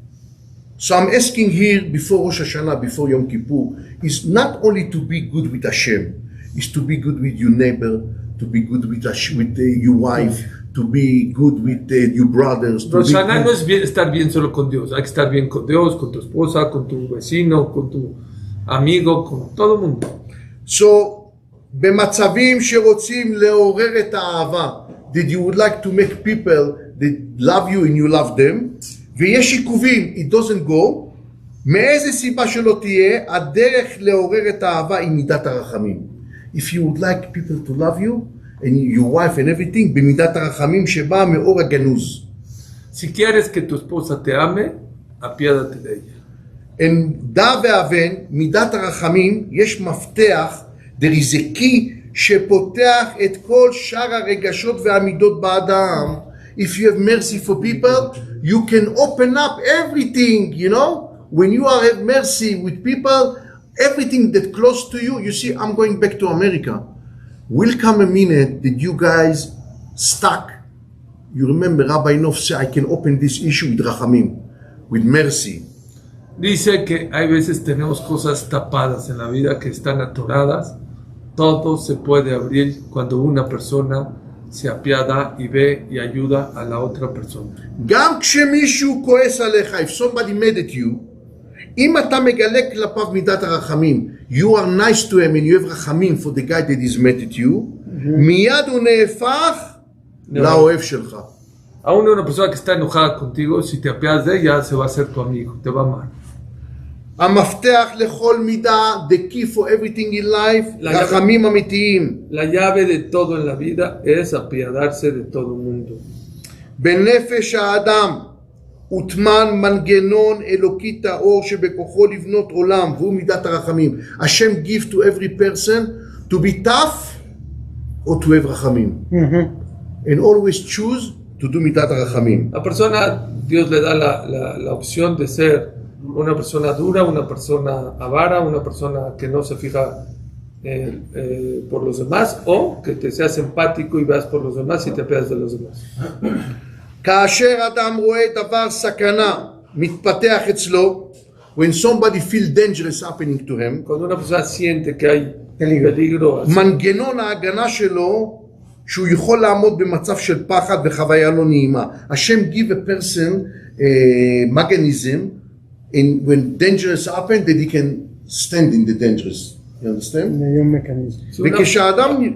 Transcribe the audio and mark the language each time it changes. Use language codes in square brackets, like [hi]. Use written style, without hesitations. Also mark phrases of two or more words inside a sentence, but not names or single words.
[en] So I'm asking here, before Rosh Hashanah, before Yom Kippur, is not only to be good with Hashem, is to be good with your neighbor, to be good with your wife, to be good with your brothers. [es] Rosh Hashanah no es estar bien solo con Dios, hay que estar bien con Dios, con tu esposa, con tu vecino, con tu amigo, con todo el mundo. [en] So, [he] במצבים שרוצים לעורר את האהבה, [en] that you would like to make people that love you and you love them, [he] ויש עיכובים, [en] it doesn't go, [he] מאיזה סיבה שלא תהיה, הדרך לעורר את האהבה היא מידת הרחמים. [en] If you would like people to love you, and your wife and everything, [he] במידת הרחמים שבאה מאור הגנוז. [es] Si quieres que tu esposa te ame, apiádate de ella. [he] En דע והבן, מידת הרחמים, יש מפתח, [en] there is a key, [he] שפותח את כל שאר הרגשות והמידות באדם. [en] If you have mercy for people, you can open up everything, you know? When you have mercy with people, everything that close to you, you see, I'm going back to America. will come a minute that you guys stuck. You remember Rabbi Noff said, I can open this issue with Rachamim, with mercy. [es] Dice que hay veces tenemos cosas tapadas en la vida que están atoradas. Todo se puede abrir cuando una persona se apiada y ve y ayuda a la otra persona. [he] גם כשמישהו כועס עליך, [en] if somebody mad at you, [he] אם אתה מגלה כלפיו מידת הרחמים, [en] you are nice to him and you have רחמים for the guy that is mad at you, [he] מיד הוא נהפך לאוהב שלך. [es] Aún una persona que está enojada contigo, si te apiadas de ella, se va a hacer tu amigo, te va a amar. [he] המפתח לכל מידה, [en] the key for everything in life, [he] רחמים אמיתיים. [es] La llave de todo en la vida es apiadarse de todo el mundo. [he] בנפש האדם הוטמן מנגנון אלוקי טהור שבכוחו לבנות עולם, והוא מידת הרחמים. [en] השם give to every person to be tough or to have רחמים. And always choose to do [he] מידת הרחמים. [es] La persona, Dios le da la opción de ser una persona dura, una persona avara, una persona que no se fija por los demás, o que te seas empático y veas por los demás y te apiadas de los demás. [he] כאשר אדם רואה דבר סכנה מתפתח אצלו, [en] when somebody feel dangerous happening to him, [es] Cuando una persona siente que hay peligro, [he] מנגנון ההגנה שלו שהוא יכול לעמוד במצב של פחד וחוויה לא נעימה. [en] השם give a person mechanism in when dangerous happen that he can stand in the dangerous. You understand? [es] hay un mecanismo. [he] וכשאדם...